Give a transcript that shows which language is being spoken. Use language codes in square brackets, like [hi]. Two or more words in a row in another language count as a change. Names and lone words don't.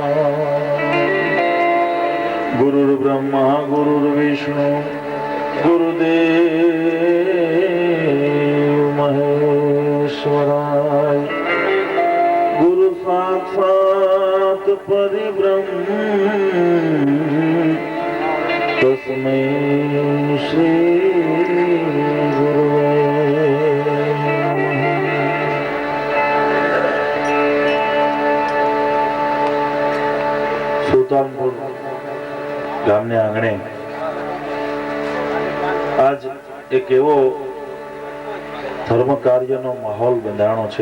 [sa] गुरुर्ब्रह्मा गुरुर्विष्णु गुरुदेव देव महेश्वराय गुरु साक्षात् परिब्रह्म तस्मै श्री गुरुवे [gu] સુલતાનપુર ગામને આંગણે આજ એક એવો ધર્મ કાર્યનો માહોલ બંધાણો છે.